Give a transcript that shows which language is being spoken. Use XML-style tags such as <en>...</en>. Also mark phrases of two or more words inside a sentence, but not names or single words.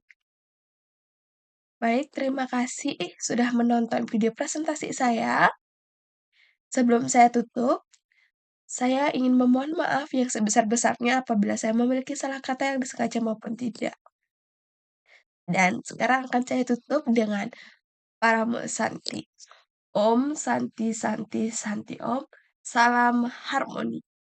<id>Baik, terima kasih sudah menonton video presentasi saya. Sebelum saya tutup, saya ingin memohon maaf yang sebesar-besarnya apabila saya memiliki salah kata yang disengaja maupun tidak. Dan sekarang akan saya tutup dengan Paramo Santi.</id> <sa>Om Santi Santi Santi Om.</sa> <id>Salam harmoni.</id>